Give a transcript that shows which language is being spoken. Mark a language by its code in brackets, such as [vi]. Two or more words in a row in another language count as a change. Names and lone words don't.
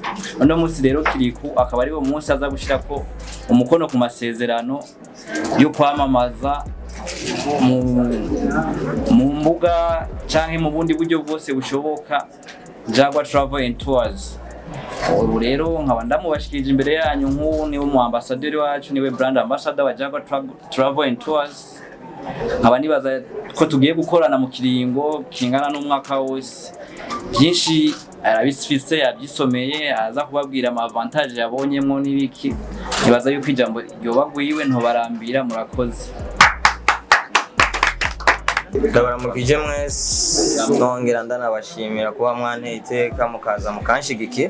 [rn] Uno munsi rero Kiliku akaba ari wo munsi aza gushirako umukono ku masezerano yo kwamamaza mu mbuga canke mu bundi buryo bwose bushoboka Jaguar Travel and Tours. Ubu rero nkaba ndamubashikije imbere yanyu nk'ubu niwe mu ambassadeur wacu, niwe [en] brand ambassador [rn] wa Jaguar Travel and Tours. Nkaba nibaza ko tugiye gukorana mu kiringo kingana n'umwaka wose. Byinshi arabisfise yabyisomeye aza kubabwira ama avantage yabonyemo n'ibiki. Nibaza yuko ijambo yobagwiwe ntobarambira. Murakoze. Ndabaramukije mwese, nongera ndanabashimira kuba mwanteye iteka mukaza mukanshigikira.